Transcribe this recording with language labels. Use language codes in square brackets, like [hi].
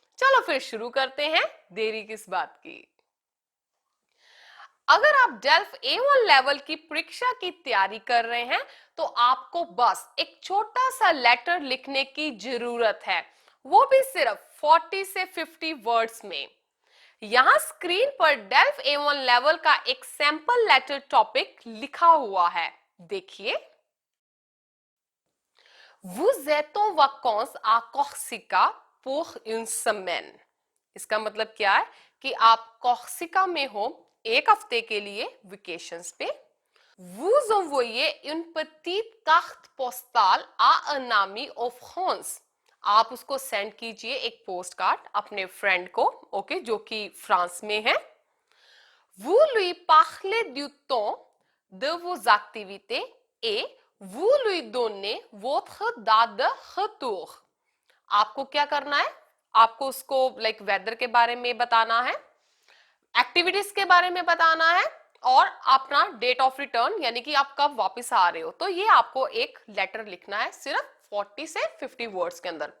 [hi] चलो फिर शुरू करते हैं, देरी किस बात की। अगर आप डेल्फ A1 लेवल की परीक्षा की तैयारी कर रहे हैं तो आपको बस एक छोटा सा लेटर लिखने की जरूरत है, वो भी सिर्फ 40 से 50 वर्ड्स में। यहां स्क्रीन पर डेल्फ A1 लेवल का एक सैंपल लेटर टॉपिक लिखा हुआ है, देखिए। [fr] Vous êtes en vacances à Corsica pour une semaine। [hi] इसका मतलब क्या है कि आप कॉर्सिका में हो एक हफ्ते के लिए वेकेशंस पे। [fr] Vous envoyez une petite carte postale à un ami en France। [hi] आप उसको सेंड कीजिए एक पोस्ट कार्ड अपने फ्रेंड को, ओके, जो कि फ्रांस में है। [fr] Vous lui parlez du temps de vos activités et vous lui donnez votre date de retour। [hi] आपको क्या करना है, आपको उसको वेदर के बारे में बताना है, एक्टिविटीज के बारे में बताना है और अपना डेट ऑफ रिटर्न यानी कि आप कब वापस आ रहे हो। तो ये आपको एक लेटर लिखना है सिर्फ 40 से 50 वर्ड्स के अंदर।